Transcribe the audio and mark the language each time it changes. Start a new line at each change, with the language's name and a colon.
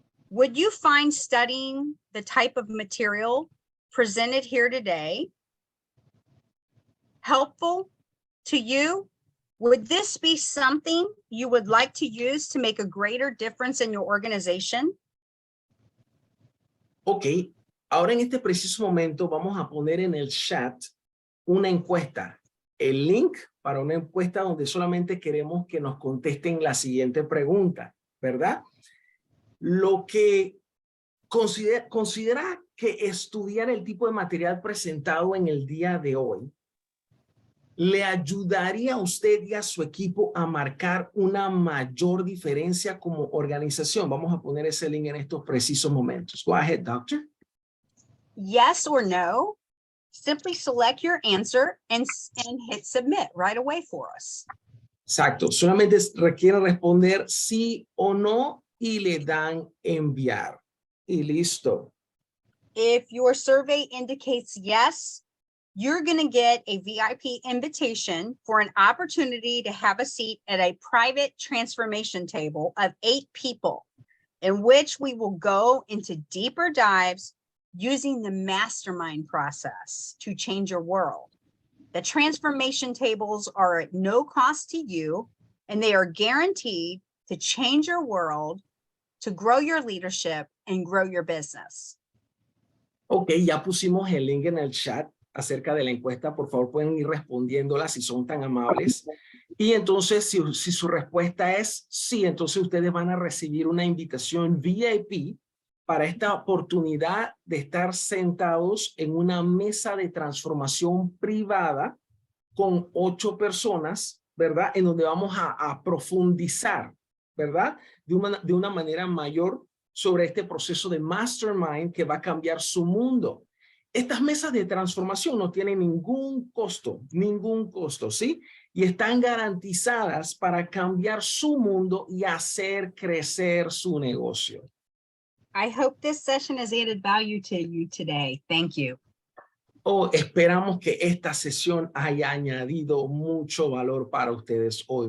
English: Would you find studying the type of material presented here today helpful to you? Would this be something you would like to use to make a greater difference in your organization?
Spanish: Ok, ahora en este preciso momento vamos a poner en el chat una encuesta. El link para una encuesta donde solamente queremos que nos contesten la siguiente pregunta, ¿verdad? Lo que considera que estudiar el tipo de material presentado en el día de hoy le ayudaría a usted y a su equipo a marcar una mayor diferencia como organización. Vamos a poner ese link en estos precisos momentos.
English: Go ahead, doctor. Yes or no. Simply select your answer and hit submit right away for us.
Spanish: Exacto. Solamente requiere responder sí o no y le dan enviar. Y listo.
English: If your survey indicates yes, you're going to get a VIP invitation for an opportunity to have a seat at a private transformation table of 8 people, in which we will go into deeper dives using the mastermind process to change your world. The transformation tables are at no cost to you, and they are guaranteed to change your world to grow your leadership and grow your business?
Spanish: Ok, ya pusimos el link en el chat acerca de la encuesta. Por favor, pueden ir respondiéndola si son tan amables. Y entonces, si su respuesta es sí, entonces ustedes van a recibir una invitación VIP para esta oportunidad de estar sentados en una mesa de transformación privada con 8 personas, ¿verdad? En donde vamos a profundizar, ¿verdad? De una manera mayor sobre este proceso de mastermind que va a cambiar su mundo. Estas mesas de transformación no tienen ningún costo, ¿sí? Y están garantizadas para cambiar su mundo y hacer crecer su negocio.
English: I hope this session has added value to you today. Thank you.
Spanish: Esperamos que esta sesión haya añadido mucho valor para ustedes hoy.